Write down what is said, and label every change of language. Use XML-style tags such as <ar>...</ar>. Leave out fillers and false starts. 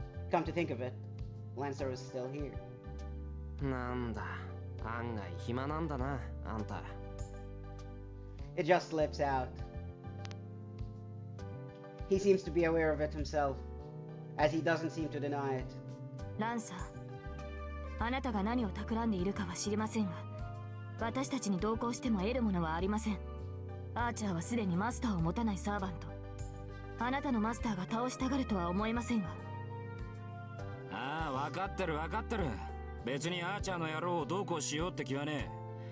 <en>come to think of it, Lancer is still here.</en> <ja>なんだ、案外暇なんだな、あんた。</ja> <en>It just slips out. He seems to be aware of it himself, as he doesn't seem to deny it.</en> <ja>ランサー、あなたが何を企んでいるかは知りませんが、私たちに同行しても得るものはありません。アーチャーはすでにマスターを持たないサーバント。あなたのマスターが倒したがるとは思えませんが。ああ、分かってる分かってる。別にアーチャーの野郎をどうこうしようって気はねえ。</ja>